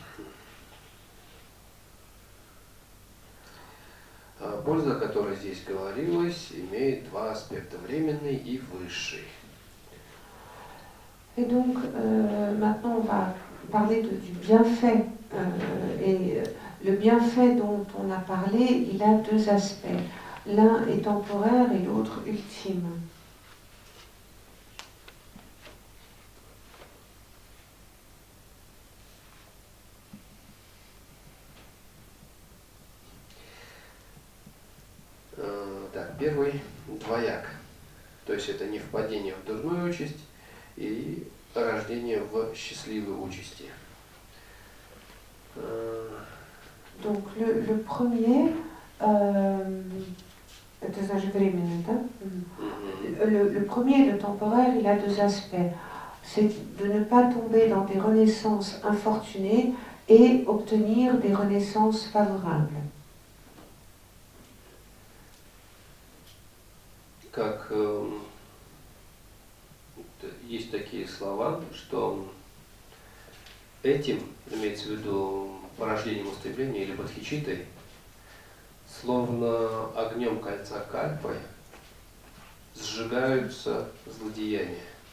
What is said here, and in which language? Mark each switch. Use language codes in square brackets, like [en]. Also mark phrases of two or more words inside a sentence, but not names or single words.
[ru] Польза, о которой здесь говорилось, имеет два аспекта, временный и высший. [fr] Et donc, maintenant, on va parler du bienfait. Et le bienfait dont on a parlé, il a deux aspects. L'un est temporaire et l'autre ultime. [ru] Так, первый двояк. То есть это не впадение в дурную участь и рождение в счастливой участи. [fr] Donc le premier, le premier, le temporaire, il a deux aspects. C'est de ne pas tomber dans des renaissances infortunées et obtenir des renaissances favorables. [ru] Как есть такие слова, что этим, имеется в виду порождением устремления или бодхичиттой, словно огнем кольца кальпы сжигаются злодеяния.